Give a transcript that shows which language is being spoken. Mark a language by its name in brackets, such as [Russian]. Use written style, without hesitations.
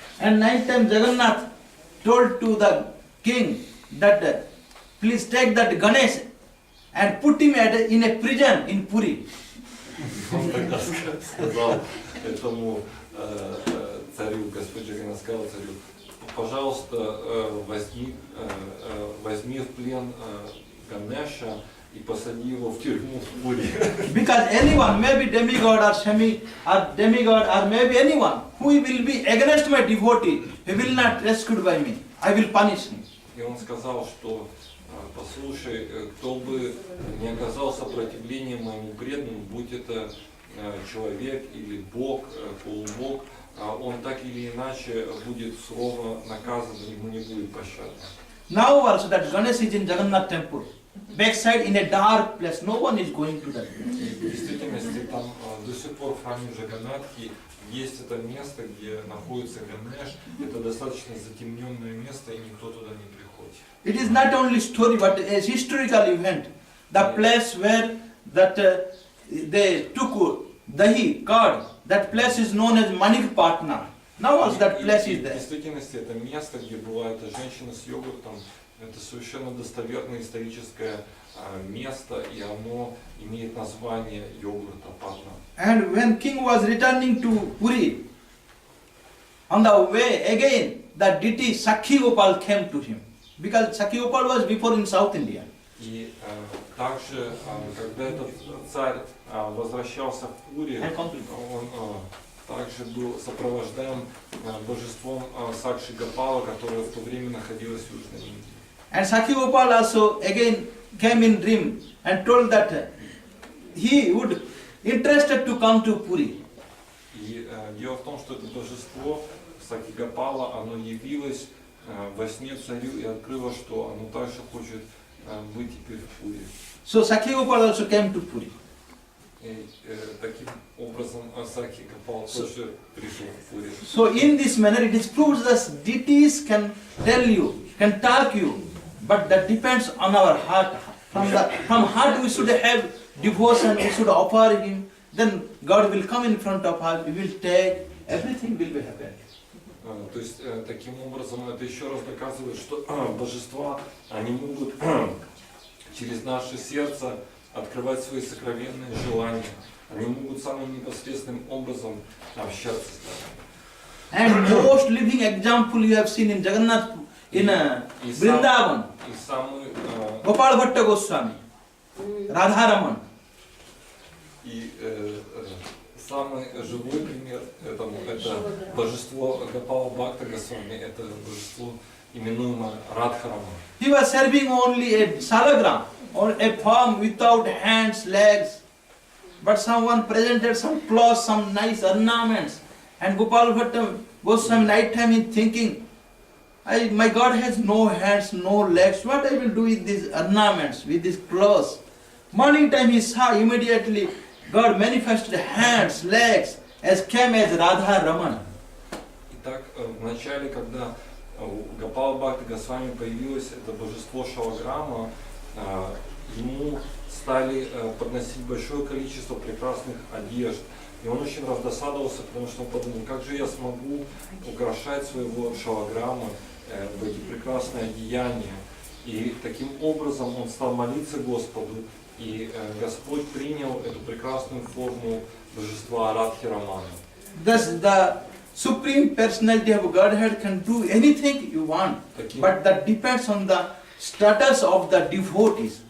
[English] And ninth time Jagannath told to the king that please take that Ganesh and put him in a prison in Puri. [Russian] Он тогда сказал этому царю, Господь Джаганнат сказал царю, пожалуйста, возьми в плен Ганеша и посади его в тюрьму в Пури. [English] Because anyone, maybe demigod or demigod or maybe anyone who will be against my devotee, he will not rescued by me. I will punish him. [Russian] И он сказал, что послушай, кто бы не оказал сопротивления моему преданному, будь это человек или Бог, полубог, он так или иначе будет сурово наказан, ему не будет пощады. [English] Now also that Ganesh is in Jagannath temple, backside in a dark place, no one is going to that. [Russian] В действительности там до сих пор в храме Джаганнатхи есть это место, где находится Ганеш. Это достаточно затемненное место, и никто туда не приходит. [English] It is not only story but a historical event. The place where that they took dahi, curd, that place is known as Manikpatna. Now also that place is [Russian] В [English] there. [Russian] действительности это место, где была эта женщина с йогуртом, это совершенно достоверное историческое место, и оно имеет название йогурта Патна. [English] And when king was returning to Puri, on the way again the deity Sakhi Gopal came to him. Because Sakhi Gopal was before in South India. [Russian] И также, когда этот царь возвращался в Пури, он также был сопровождаем божеством Сакши Гопала, которое в то время находилось в Южной Индии. [English] And Sakhi Gopal also again came in dream and told that he would interested to come to Puri. [Russian] И дело в том, что это божество Сакхи Гопала, оно явилось во сне царю и открыло, что оно также хочет быть теперь в Пури. [English] So Sakhi Gopal also came to Puri. [Russian] И таким образом Сакхи Гопал тоже пришел в Пури. [English] So in this manner it is proved that deities can tell you, can talk you, but that depends on our heart. From heart we should have devotion, we should offer him, then God will come in front of us, we will take, everything will be happen. [Russian] То есть таким образом это еще раз доказывает, что божества, они могут через наше сердце открывать свои сокровенные желания. Они могут самым непосредственным образом общаться с нами. [English] And most living example you have seen in Jagannath, in Vrindavan, Gopal Bhatta Goswami, Radharaman. [Russian] И самый живой пример этому это божество Гопала Бхакта Госвами, это божество, именуемое Радхараман. [English] He was serving only a salagram, or a form without hands, legs. But someone presented some cloths, some nice ornaments. And Gopal Bhatta Goswami, night time, is thinking, My God has no hands, no legs. What I will do with these ornaments, with these clothes? Morning time he saw immediately God manifested hands, legs, as came as Radha Raman. [Russian] Итак, в начале, когда у Гопала Бхакти Госвами появилось это божество Шалаграма, ему стали подносить большое количество прекрасных одежд. И он очень раздосадовался, потому что он подумал, как же я смогу украшать своего Шалаграма в эти прекрасные одеяния. И таким образом он стал молиться Господу, и Господь принял эту прекрасную форму божества Радхи Рамана. [English] Thus the Supreme Personality of Godhead can do anything you want, but that depends on the status of the devotees.